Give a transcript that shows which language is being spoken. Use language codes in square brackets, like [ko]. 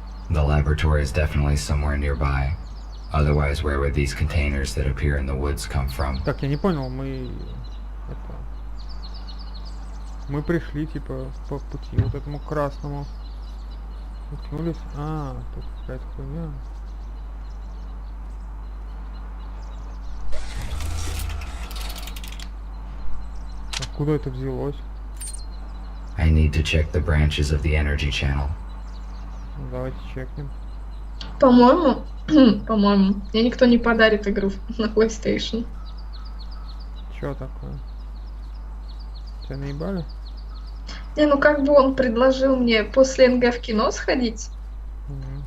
[en] The laboratory is definitely somewhere nearby. Otherwise, where would these containers that appear in the woods come from? [ru] Так, я не понял, мы... Это... Мы пришли, типа, по пути вот этому красному. Уткнулись. А, тут какая-то хуйня. Откуда это взялось? [en] I need to check the branches of the energy channel. [ru] Ну, давайте чекнем. По-моему, по-моему, мне никто не подарит игру на PlayStation. Чё такое? Тебя наебали? Не, ну как бы он предложил мне после НГ в кино сходить. Мгм.